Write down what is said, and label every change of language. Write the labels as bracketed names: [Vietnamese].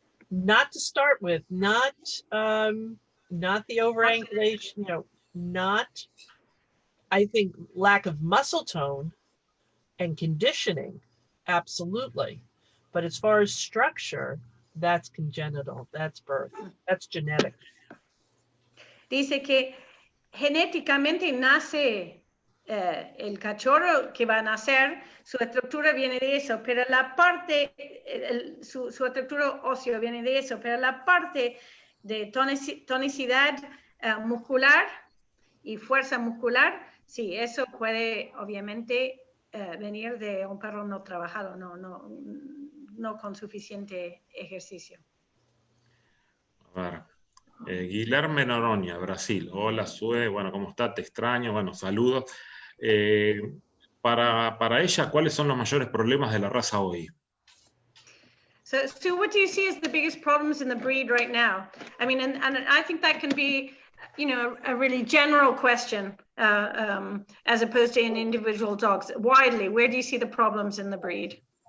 [English] Not to start with, not the overangulation, not, I think, lack of muscle tone and conditioning, absolutely. But as far as structure, that's congenital, that's birth, that's genetic. [Spanish] Dice que genéticamente nace el cachorro que va a nacer, su estructura viene de eso, pero la parte, su estructura ósea viene de eso, pero la parte de tonicidad muscular y fuerza muscular, sí, eso puede obviamente venir de un perro no trabajado, no con suficiente ejercicio. A ver, Guilherme Noronha, Brasil. Hola, Sue. Bueno, ¿cómo está? Te extraño. Bueno, saludos. Para ella, ¿cuáles son los mayores problemas de la raza hoy? [English] So what do you see as the biggest problems in the breed right now? I mean, and I think that can be, a really general question as opposed to in individual dogs. Widely, where do you see the problems in the breed?